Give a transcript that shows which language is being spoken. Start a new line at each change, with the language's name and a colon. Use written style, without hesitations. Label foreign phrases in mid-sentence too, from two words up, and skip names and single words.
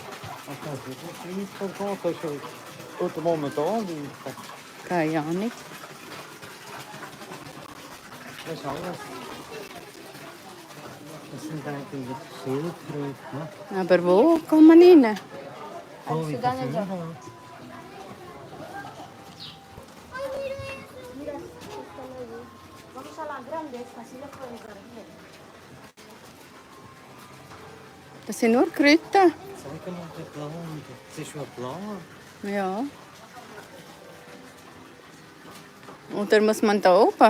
German: Gut, momentan. Keine Ahnung. Das ist alles. Das sind eigentlich Schildkröten. Ne? Aber wo kann man rein? So wie das
Spanish: Mira, están allí. Vamos a las grandes, así las pueden corregir.
German: Das sind nur Kräuter. Zeig mal den Plan. Das ist schon Plan. Ja. Oder muss man da oben?